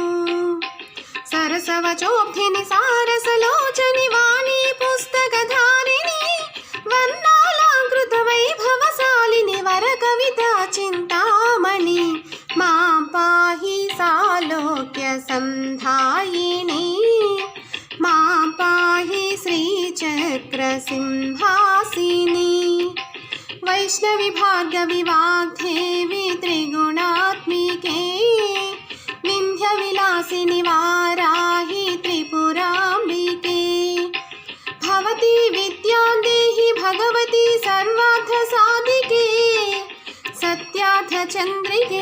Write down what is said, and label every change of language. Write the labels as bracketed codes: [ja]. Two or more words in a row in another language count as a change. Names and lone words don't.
[te] సరసవచోబ్ధిని సారసలోచని వాణి పుస్తకధారిణి వర్ణాలంకృత వైభవశాలిని వర కవిత చింతామణి। మా పాహి సాలోక్య సంధాయిని మా పాహి శ్రీచక్ర సింహాసిని। [sa] वैष्णवी भार्गवी वाग्देवी त्रिगुणात्मिके विन्ध्यविलासिनि वाराहि त्रिपुराम्बिके। भवती विद्यां देहि भगवती सर्वार्थसाधिके सत्यार्थचन्द्रिके।